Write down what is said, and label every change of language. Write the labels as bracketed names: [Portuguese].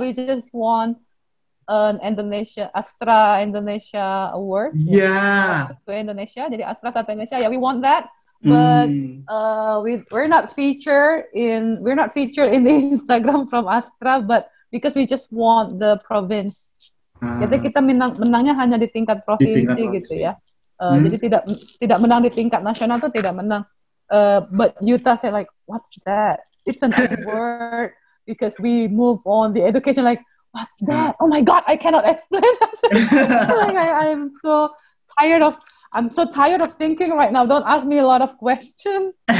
[English] We just won an Astra Indonesia award. To Indonesia. [Indonesian] Jadi Astra satu Indonesia. [English] We won that. But we're not featured in the Instagram from Astra, but because we just want the province. [Indonesian] Jadi kita menangnya hanya di tingkat provinsi gitu ya. Jadi tidak menang di tingkat nasional tuh tidak menang. [English] But Yuta said like, what's that? It's an award because we move on the education. Like, what's that? Oh my God, I cannot explain. I'm so tired of I'm so tired of thinking right now. Don't ask me a lot of questions.